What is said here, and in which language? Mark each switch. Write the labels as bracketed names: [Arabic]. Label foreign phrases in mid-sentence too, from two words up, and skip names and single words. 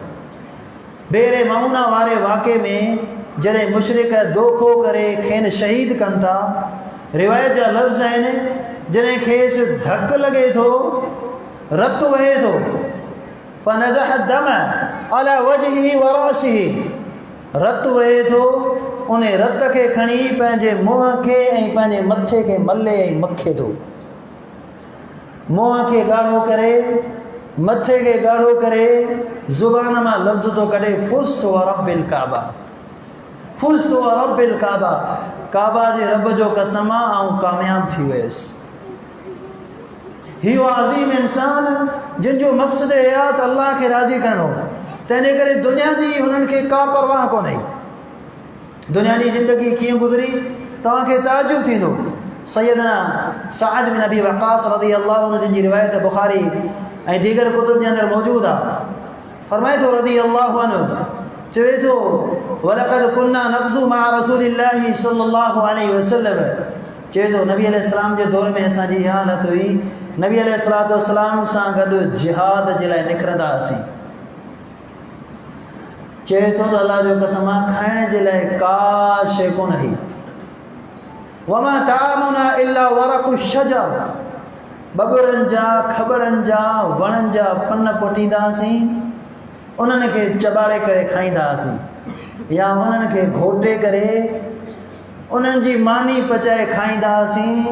[Sindhi] बेरे मऊना वारे वाक़े में जॾहिं मुशरिक दोखो करे खेनि शहीद कनि था, रिवायत जा लफ़्ज़ आहिनि जॾहिं खेसि धक लॻे थो, रतु वहे थो, [Arabic] فنضح دم على وجهه ورأسه, [Sindhi] रतु वहे थो, उन रत खे खणी पंहिंजे मुंहं खे ऐं पंहिंजे मथे खे मले ऐं मखे थो। मुंहं खे ॻाढ़ो करे, मथे खे ॻाढ़ो करे, ज़ुबान मां लफ़्ज़ थो कढे [Arabic] فزت ورب الكعبة, فزت ورب الكعبة, [Sindhi] काबा जे रब जो कसम आहे ऐं कामयाब थी वियसि। हीउ अज़ीम इंसान जिन जो मक़सदु आहे त अल्लाह खे राज़ी करणो, तंहिंजे करे दुनिया जी हुननि खे का परवाह कोन्हे। दुनिया जी ज़िंदगी कीअं गुज़री तव्हांखे ताजुब थींदो। सैयदना साद बिन अबी वक़ास [Arabic] رضي الله عنه [Sindhi] जिन जी रिवायत बुखारी ऐं दीगर कुतुब जे अंदरि मौजूदु आहे, फरमाए थो [Arabic] رضي الله عنه, [Sindhi] चवे थो [Arabic] ولقد كنا نغزو مع رسول الله صلى الله عليه وسلم, [Sindhi] चवे थो नबी अलैहिस्सलाम जे दौर में असांजी इहा हालत हुई, नबी अलैहिस्सलाम सां गॾु जिहाद जे लाइ निकिरंदा हुआसीं। चवे थो त अल्लाह जो कसम आहे खाइण जे लाइ का शइ कोन हुई। [Arabic] وما طعامنا إلا ورق الشجر, [Sindhi] बबरनि जा खबड़नि जा वणनि जा पन पोटींदा हुआसीं, उन्हनि खे चॿाड़े करे खाईंदा हुआसीं या उन्हनि खे घोटे करे उन्हनि जी मानी पचाए खाईंदा हुआसीं।